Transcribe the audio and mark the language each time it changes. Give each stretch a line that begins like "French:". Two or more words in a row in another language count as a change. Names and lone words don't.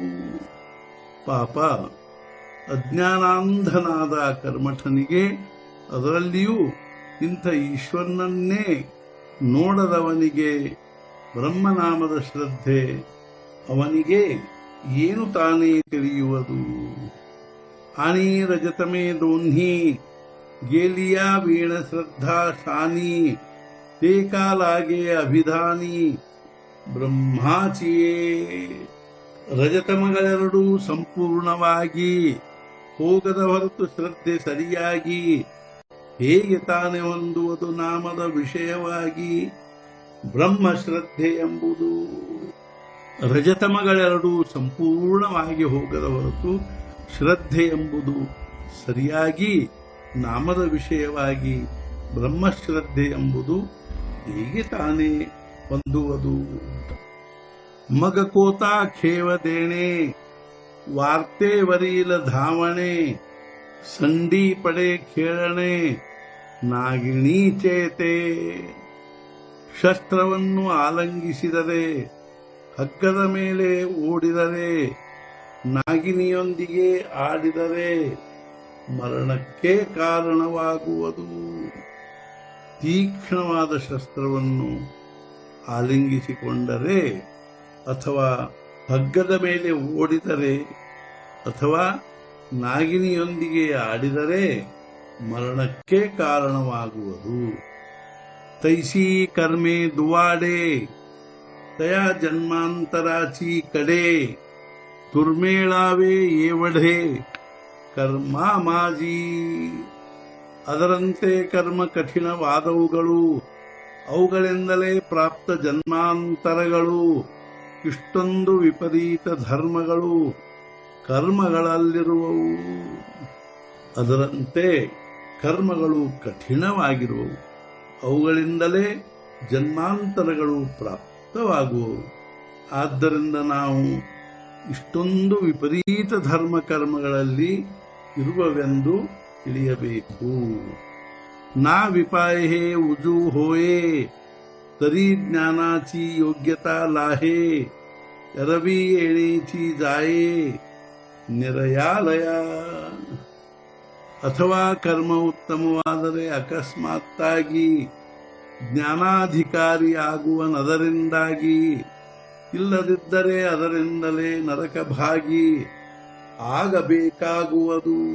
Kannada: ಪಾಪ ಅಜ್ಞಾನಾಂಧನಾದ ಕರ್ಮಠನಿಗೆ ಅದರಲ್ಲಿಯೂ ಇಂಥ ಈಶ್ವರನನ್ನೇ ನೋಡದವನಿಗೆ ಬ್ರಹ್ಮನಾಮದ ಶ್ರದ್ಧೆ ಅವನಿಗೆ ಏನು ತಾನೇ ತಿಳಿಯುವುದು.
Marathi: आणि रजतमे दोन्ही गेलिया वीण श्रद्धा शानी ते का लागे अभिधानी ಬ್ರಹ್ಮಾಚಿಯೇ.
Kannada: ರಜತಮಗಳೆರಡೂ ಸಂಪೂರ್ಣವಾಗಿ ಹೋಗದ ಹೊರತು ಶ್ರದ್ಧೆ ಸರಿಯಾಗಿ ಹೇಗೆ ತಾನೇ ಹೊಂದುವುದು ನಾಮದ ವಿಷಯವಾಗಿ ಬ್ರಹ್ಮ ಶ್ರದ್ಧೆ ಎಂಬುದು. ರಜತಮಗಳೆರಡೂ ಸಂಪೂರ್ಣವಾಗಿ ಹೋಗದ ಹೊರತು ಶ್ರದ್ಧೆ ಎಂಬುದು ಸರಿಯಾಗಿ ನಾಮದ ವಿಷಯವಾಗಿ ಬ್ರಹ್ಮಶ್ರದ್ಧೆ ಎಂಬುದು ಹೇಗೆ ತಾನೇ ಹೊಂದುವುದು.
Marathi: मग कोता खेव देणे वार्तेवरील धावणे संडी पडे खेळणे ನಾಗಿಣೀಚೆ ते.
Kannada: ಶಸ್ತ್ರವನ್ನು ಆಲಂಗಿಸಿದರೆ ಹಗ್ಗದ ಮೇಲೆ ಓಡಿದರೆ ನಾಗಿನಿಯೊಂದಿಗೆ ಆಡಿದರೆ ಮರಣಕ್ಕೆ ಕಾರಣವಾಗುವುದು. ತೀಕ್ಷ್ಣವಾದ ಶಸ್ತ್ರವನ್ನು ಆಲಿಂಗಿಸಿಕೊಂಡರೆ ಅಥವಾ ಹಗ್ಗದ ಮೇಲೆ ಓಡಿದರೆ ಅಥವಾ ನಾಗಿನಿಯೊಂದಿಗೆ ಆಡಿದರೆ ಮರಣಕ್ಕೆ ಕಾರಣವಾಗುವುದು.
Marathi: तैसी कर्मे दुवाडे तया जन्मांतराची कडे दुर्मेळावे एवढे कर्मा माझी.
Kannada: ಅದರಂತೆ ಕರ್ಮ ಕಠಿಣವಾದವುಗಳು ಅವುಗಳಿಂದಲೇ ಪ್ರಾಪ್ತ ಜನ್ಮಾಂತರಗಳು. ಇಷ್ಟೊಂದು ವಿಪರೀತ ಧರ್ಮಗಳು ಕರ್ಮಗಳಲ್ಲಿರುವವು. ಅದರಂತೆ ಕರ್ಮಗಳು ಕಠಿಣವಾಗಿರುವವು. ಅವುಗಳಿಂದಲೇ ಜನ್ಮಾಂತರಗಳು ಪ್ರಾಪ್ತವಾಗುವವು. ಆದ್ದರಿಂದ ನಾವು ಇಷ್ಟೊಂದು ವಿಪರೀತ ಧರ್ಮ ಕರ್ಮಗಳಲ್ಲಿ ಇರುವವೆಂದು ತಿಳಿಯಬೇಕು.
Marathi: ನಾ विपाये उजू होये तरी ज्ञानाची योग्यता लाहे. एरवी एणीचि जाये निरयालय.
Kannada: ಅಥವಾ ಕರ್ಮ ಉತ್ತಮವಾದರೆ ಅಕಸ್ಮಾತ್ತಾಗಿ ಜ್ಞಾನಾಧಿಕಾರಿಯಾಗುವನದರಿಂದಾಗಿ, ಇಲ್ಲದಿದ್ದರೆ ಅದರಿಂದಲೇ ನರಕ ಭಾಗಿ ಆಗಬೇಕಾಗುವುದು.